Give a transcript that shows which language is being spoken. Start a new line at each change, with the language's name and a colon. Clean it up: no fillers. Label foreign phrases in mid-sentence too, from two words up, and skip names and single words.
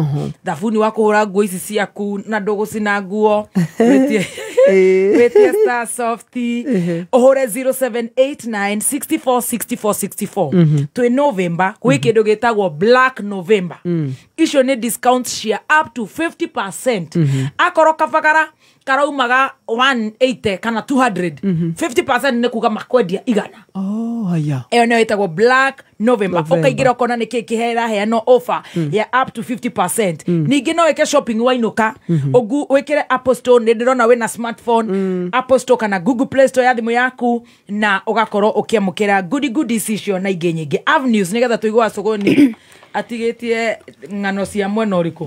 Kikuyu: Thabuni wa kũhũra nguo ici ciaku na ndũgũcina nguo. Wĩtie Star Softy. Ũhũre 0789646464. Twĩ November. Gwĩ kĩndũ gĩtagwo Black November. Icio nĩ discounts cia
English: up to 50%.
Kikuyu: Akorwo kabagara karaumaga 180 kana 200. 50% nĩ kuga makwendia igana. Haya. Eyo nĩ ĩtagwo Black November. Ũkaingĩra ũkona nĩ kĩĩ kĩhera heano offer ya
English: up to 50%.
Kikuyu: Ningĩ no wĩke shopping wainũka. Wĩkĩre Apple Store, nĩ ndĩrona wĩna smartphone, Apple Store kana Google Play Store ya thimũ yaku, na ũgakorwo ũkĩamũkĩra goodies icio na ingĩ nyingĩ. Avenues nĩgetha tũigua Suguni atigĩtie ng'ano cia mwena ũrĩkũ.